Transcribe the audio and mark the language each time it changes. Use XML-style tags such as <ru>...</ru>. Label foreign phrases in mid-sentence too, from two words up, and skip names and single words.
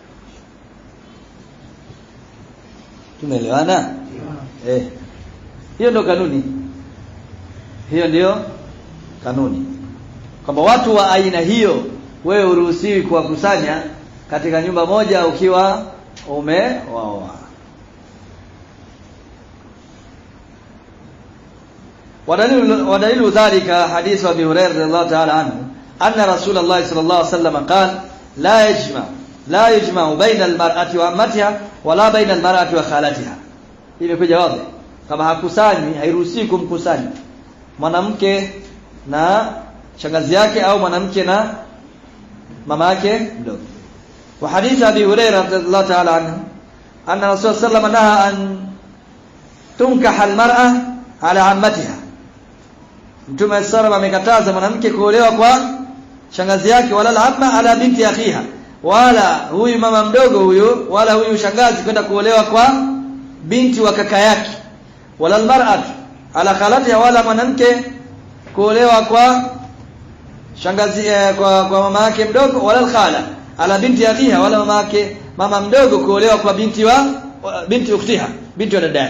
<sw>Tumeelewana? Hiyo ndio kanuni. Hiyo ndio kanuni, kwamba watu wa aina hiyo wewe uruhusiwi kuwakusanya katika nyumba moja ukiwa umeoa.</sw> <ar>ودليل ذلك حديث أبي هريرة رضي الله تعالى عنه أن رسول الله صلى الله عليه وسلم قال لا يجمع بين المرأة وعمتها ولا بين المرأة وخالتها.</ar> <sw>Imekuja wazi kama hakusanywi, hairuhusiwi kumkusanya mwanamke na shangazi yake au mwanamke na mama yake mdogo.</sw> <ar>وحديث أبي هريرة رضي الله تعالى عنه أن الرسول صلى الله عليه وسلم نهى أن تنكح المرأة على عمتها.</ar> <sw>Mtume sallallahu amekataza mwanamke kuolewa kwa shangazi yake,</sw> <ar>ولا العمة على بنت أخيها,</ar> <sw>wala huyu mama mdogo huyu, wala huyu shangazi kwenda kuolewa kwa binti wa kaka yake,</sw> <ar>ولا المرأة على خالتها,</ar> <sw>wala mwanamke kuolewa kwa shangazi kwa mama yake mdogo,</sw> <ar>ولا الخالة على بنت أخيها,</ar> <sw>wala mama mdogo kuolewa kwa</sw> <ar>بنت أختها,</ar> <sw>binti wa dada yake.</sw>